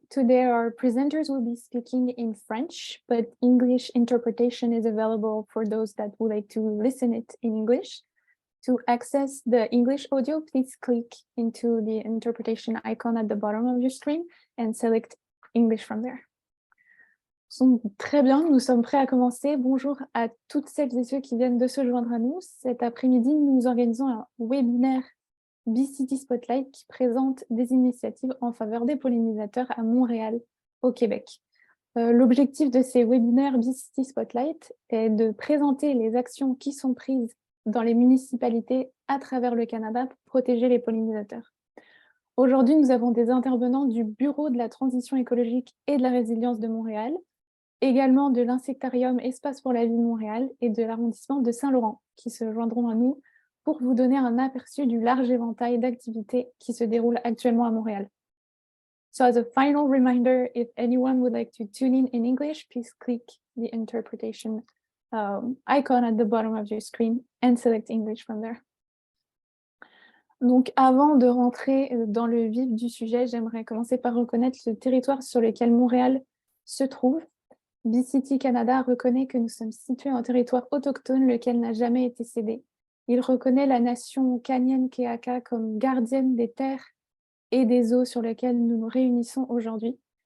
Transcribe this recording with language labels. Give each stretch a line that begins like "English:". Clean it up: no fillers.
English: Today our presenters will be speaking in French, but English interpretation is available for those that would like to listen it in English. To access the English audio, please click into the interpretation icon at the bottom of your screen and select English from there.
French: Très bien, nous sommes prêts à commencer. Bonjour à toutes celles et ceux qui viennent de se joindre à nous. Cet après-midi, nous organisons un webinaire BCity Spotlight qui présente des initiatives en faveur des pollinisateurs à Montréal, au Québec. L'objectif de ces webinaires BCity Spotlight est de présenter les actions qui sont prises dans les municipalités à travers le Canada pour protéger les pollinisateurs. Aujourd'hui, nous avons des intervenants du Bureau de la transition écologique et de la résilience de Montréal, également de l'Insectarium Espace pour la vie de Montréal et de l'arrondissement de Saint-Laurent, qui se joindront à nous pour vous donner un aperçu du large éventail d'activités qui se déroulent actuellement à Montréal.
English: So as a final reminder, if anyone would like to tune in English, please click the interpretation icon at the bottom of your screen and select English from there.
French: Donc, avant de rentrer dans le vif du sujet, j'aimerais commencer par reconnaître le territoire sur lequel Montréal se trouve. BCity Canada reconnaît que nous sommes situés en territoire autochtone, lequel n'a jamais été cédé. Il reconnaît la nation Kanien'kehá:ka comme gardienne des terres et des eaux sur lesquelles nous nous réunissons aujourd'hui.